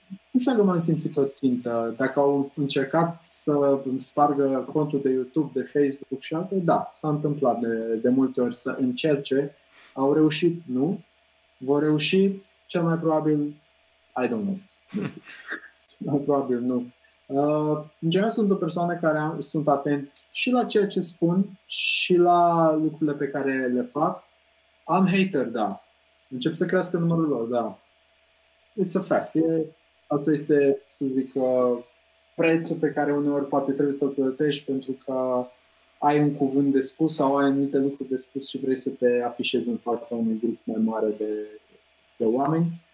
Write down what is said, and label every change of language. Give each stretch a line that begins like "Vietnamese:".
Romanian: Nu știu dacă m-am simțit o țintă. Dacă au încercat să îmi spargă contul de YouTube, de Facebook și alte, da, s-a întâmplat de multe ori să încerce. Au reușit? Nu. Vor reuși? Cel mai probabil,
English: I don't know.
Romanian: Nu știu. Probabil nu. În general sunt o persoană care sunt atent și la ceea ce spun și la lucrurile pe care le fac. Am hater, da. Încep să crească numărul lor, da.
English: It's a fact.
Romanian: Asta este, să zic, prețul pe care uneori poate trebuie să-l plătești pentru că ai un cuvânt de spus sau ai anumite lucruri de spus și vrei să te afișezi în fața unui grup mai mare de oameni.